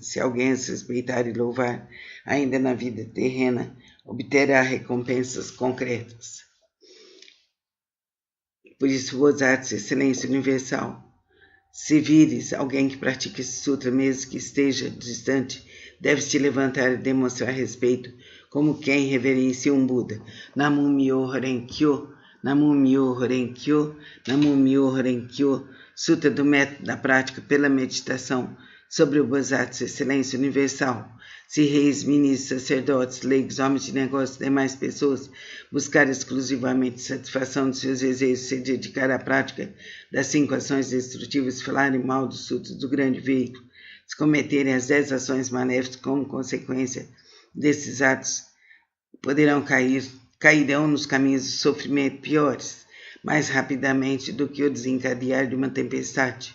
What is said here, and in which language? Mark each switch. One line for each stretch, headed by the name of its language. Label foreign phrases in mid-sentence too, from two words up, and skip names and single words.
Portuguese: Se alguém as respeitar e louvar, ainda na vida terrena, obterá recompensas concretas. Por isso, Bodhisattva, Excelência Universal, se vires alguém que pratica esse sutra, mesmo que esteja distante, deve se levantar e demonstrar respeito, como quem reverencia um Buda.
Japanese: 南無妙法蓮華経、南無妙法蓮華経、南無妙法蓮華経.
Portuguese: Sutra do método da prática pela meditação. sobre o Bodhisattva, excelência universal. Se reis, ministros, sacerdotes, leigos, homens de negócios e demais pessoas buscarem exclusivamente satisfação de seus desejos, se dedicar à prática das 5 ações destrutivas, falarem mal dos sutras do grande veículo, se cometerem as 10 ações maléficas como consequência desses atos, cairão nos caminhos de sofrimento piores, mais rapidamente do que o desencadear de uma tempestade.